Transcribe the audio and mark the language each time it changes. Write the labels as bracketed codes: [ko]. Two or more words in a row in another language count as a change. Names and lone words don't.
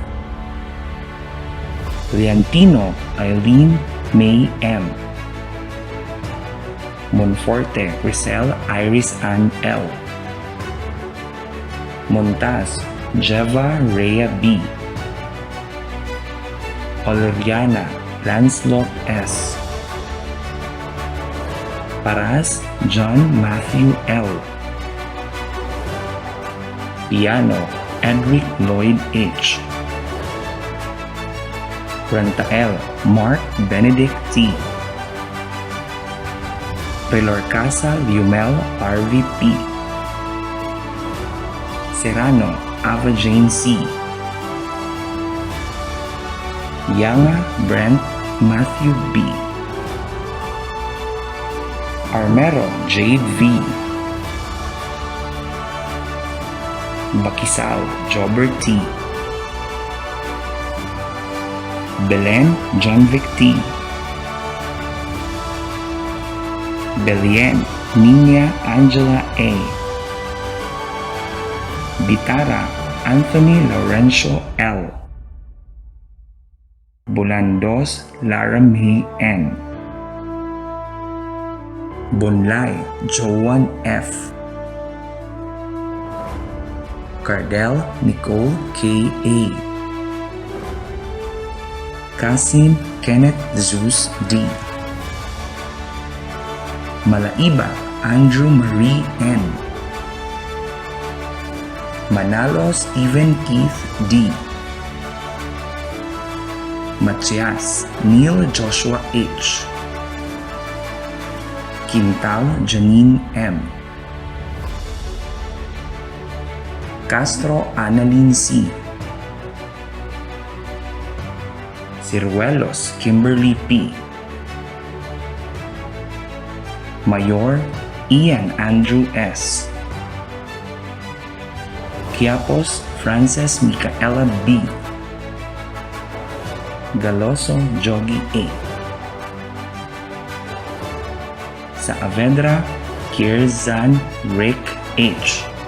[tl] Leantino Eileen May M. Monforte Grisel Iris Ann L. Montaz Jeva Rhea B. Oleriana Lancelot S. Paras John Matthew L. Piano Edric Lloyd H. Rantael Mark Benedict T. Pelorcasa Liumel Harvey P. Serrano Ava Jane C. Yanga Brent Matthew B. Armero Jade V. Bakisal Jobber T. Belen Johnvic T. Belien Nina Angela A. Bitara Anthony Laurencio L. Bulandos Lara May N. Bonlay Joan F. Cardell Nicole K. A. Kasim Kenneth Zeus D. Malaiba Andrew Marie N. Manalo Stephen Keith D. Matias Neil Joshua H. Quintal Janine M. Castro Annalyn C. Ciruelos Kimberly P. Mayor Ian Andrew S. Quiapos Frances Micaela B. Galoso Jogi A. Sa Avedra Kierzan Rick H.